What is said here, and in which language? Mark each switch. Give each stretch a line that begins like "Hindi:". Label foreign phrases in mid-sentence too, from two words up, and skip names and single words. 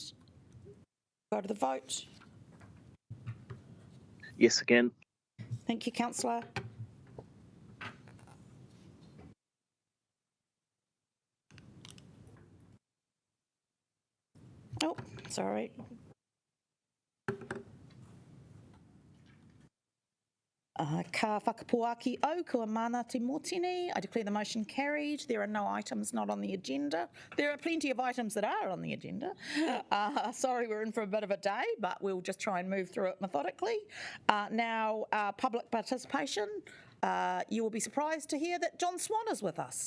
English: Go to the vote. Yes, again. Thank you, Councillor. Oh, sorry.
Māori: Ka whakapuaki au kua mana te motini.
English: I declare the motion carried. There are no items not on the agenda. There are plenty of items that are on the agenda. Sorry, we're in for a bit of a day, but we'll just try and move through it methodically. Now, public participation. You will be surprised to hear that John Swan is with us.